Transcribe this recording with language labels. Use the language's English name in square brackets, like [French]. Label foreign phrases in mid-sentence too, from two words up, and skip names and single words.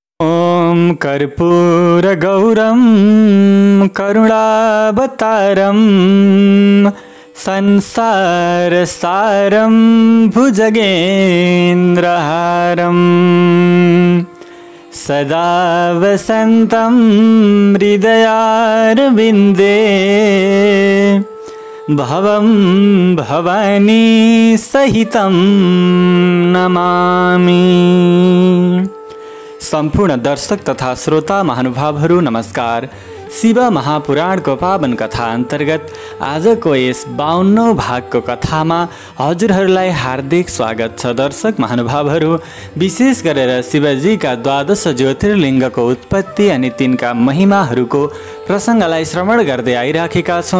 [Sanskrit] ॐ कर्पूरगौरं करुणावतारं संसारसारं भुजगेन्द्रहारं सदा वसन्तं हृदयारविन्दे भवं भवानी सहितं नमामि। [Nepali] सम्पूर्ण दर्शक तथा श्रोता महानुभावहरू नमस्कार। शिव महापुराणको पावन कथा अन्तर्गत आजको यस 52औं भागको कथामा हजुरहरूलाई हार्दिक स्वागत छ। दर्शक महानुभावहरू, विशेष गरेर शिवजीका 12 ज्योतिर्लिङ्गको उत्पत्ति अनि तिनका महिमाहरूको प्रसङ्गलाई श्रवण गर्दै आइराखेका छौँ।